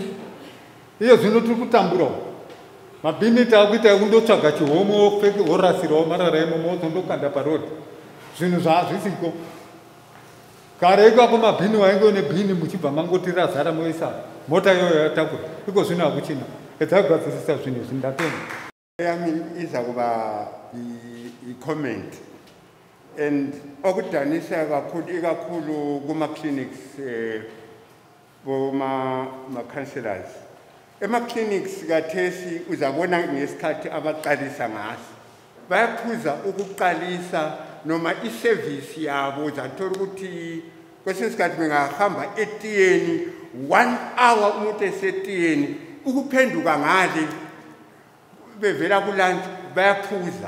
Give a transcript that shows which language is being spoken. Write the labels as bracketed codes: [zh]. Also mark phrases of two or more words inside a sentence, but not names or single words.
[sn] Iyo zvino tiri kutamburawo. Mabhini taakuita kundotsvaga chihomo worasirawo marara imomo wozondokanda parodi. Zvinhu zvaazvisiko. Kare ikako mabhini wainge nebhini muchibva mangoti razara moisa mota iyoyo yatakura. Iko zvino hakuchina. Edzagadzirisa zvinhu izvi ndatenda. [nd] Yami iza kuba i-comment and okudanisa kakhulu kuma-clinics ma-councilors. Ema-clinics kathesi uzabona ngesikhathi abaqalisa ngaso. Bayaphuza ukuqalisa noma i-service yabo uzathola ukuthi kwesinye isikhathi bengahamba etiyeni 1 hour umuntu esetiyeni ukuphenduka ngale bevela kulunch bayaphuza.